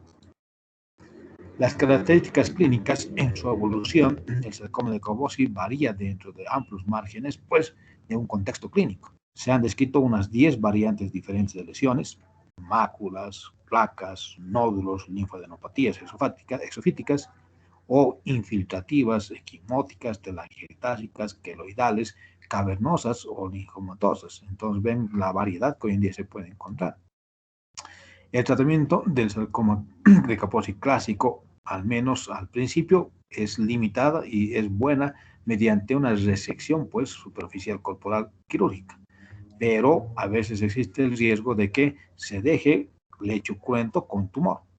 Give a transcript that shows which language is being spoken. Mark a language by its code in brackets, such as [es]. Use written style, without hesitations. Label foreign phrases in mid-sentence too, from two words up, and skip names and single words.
[es] Las características clínicas en su evolución, el sarcoma de Kaposi varía dentro de amplios márgenes pues de un contexto clínico. Se han descrito unas 10 variantes diferentes de lesiones, máculas, placas, nódulos, linfadenopatías exofíticas o infiltrativas, equimóticas, telangiectásicas, queloidales, cavernosas o linfomatosas. Entonces ven la variedad que hoy en día se puede encontrar. El tratamiento del sarcoma de Kaposi clásico, al menos al principio, es limitada y es buena mediante una resección pues superficial corporal quirúrgica, pero a veces existe el riesgo de que se deje lecho cruento con tumor.